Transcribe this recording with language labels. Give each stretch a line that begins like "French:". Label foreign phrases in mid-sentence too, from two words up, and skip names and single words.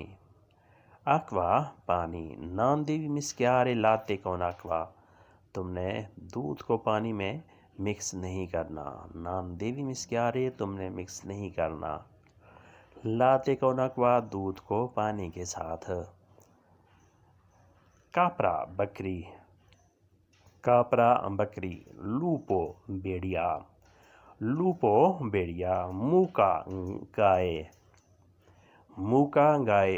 Italian: آکوا پانی. non devi mischiare latte con acqua.
Urdu: تم نے دودھ کو پانی میں مکس نہیں کرنا.
Italian: non devi mischiare
Urdu: تم نے مکس نہیں کرنا.
Italian: latte con acqua
Urdu: دودھ کو پانی کے ساتھ. کاپرا بکری. کاپرا بکری. لوپو بیڑیا. لوپو بیڑیا. موکا گائے. موکا گائے.